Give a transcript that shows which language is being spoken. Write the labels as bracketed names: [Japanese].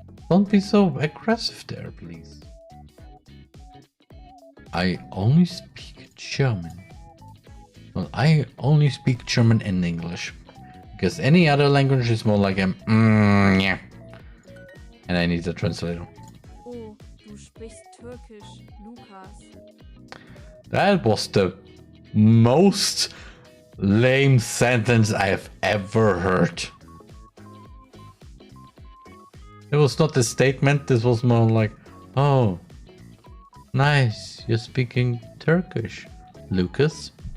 [English] Don't be so aggressive there, please. I only speak German. Well, I only speak German and English. Because any other language is more like a yeah. And I need a translator. [German] Oh, du sprichst Türkisch, Lukas. [English] That was the most lame sentence I've ever heard. It was not a statement, this was more like, oh, nice, you're speaking Turkish, Lucas.